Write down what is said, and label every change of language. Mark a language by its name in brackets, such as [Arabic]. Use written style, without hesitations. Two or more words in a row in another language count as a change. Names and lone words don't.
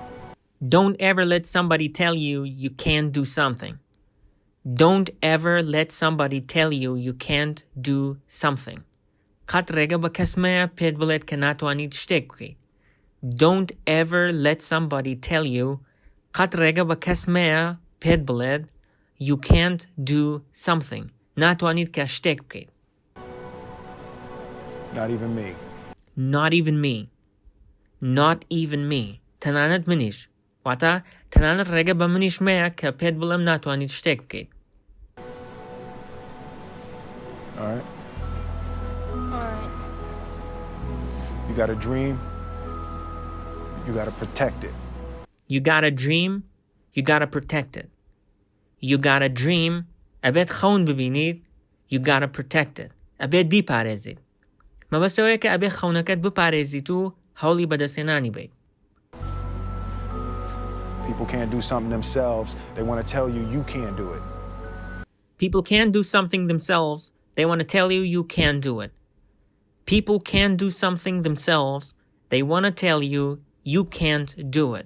[English] Don't ever let somebody tell you you can't do something. Don't ever let somebody tell you you can't do something. [Central Kurdish] قەت ڕێگە بە کەس مەیە پێت بڵێت کە ناتوانیت شتێک بکەیت. [English] Don't ever let somebody tell you [Central Kurdish] قەت ڕێگە بە کەس مەیە پێت بڵێت [English] you can't do something. [Central Kurdish] ناتوانیت کە شتێک بکەیت. [English] Not even me. Not even me. Not even me. [Central Kurdish] تەنانەت منیش. واتە تەنانەت ڕێگە بە منیش مەیە کە پێت بڵێم ناتوانیت شتێک بکەیت. [English] All right? All right. You got a dream. You got to protect it. You got a dream. You got to protect it. You got a dream. [Central Kurdish] ئەبێت خەون ببینیت. [English] You got to protect it. [Central Kurdish] ئەبێت بیپارێزیت. مەبەستەوەیە کە ئەبێت خەونەکەت بپارێزیت و هەوڵی بەدەستێنانی بیت. [English] People can't do something themselves. They want to tell you you can't do it. People can't do something themselves. They want to tell you you can't do it. People can't do something themselves. They want to tell you you can't do it.